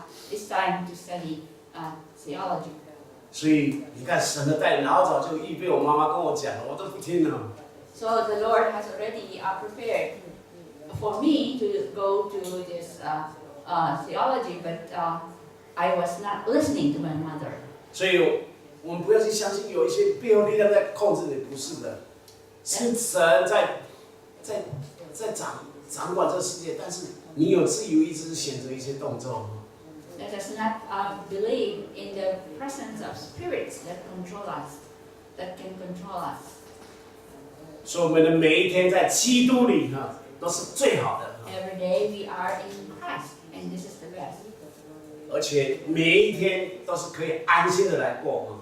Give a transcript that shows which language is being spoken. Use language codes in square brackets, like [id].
[en] This time to study theology. [zh] 所以你看神的带领，老早就预备我妈妈跟我讲了，我都不听了。 [en] So the Lord has already prepared for me to go to this theology, but I was not listening to my mother. [zh] 所以我们不要去相信有一些背后力量在控制你，不是的，是神在掌管这个世界，但是你有自由意志选择一些动作。 [en] Let us not believe in the presence of spirits that control us. that can control us. [zh] 所以我们的每一天在基督里呢，都是最好的。 [en] Every day we are in Christ, and this is the best. [zh] 而且每一天都是可以安心的来过。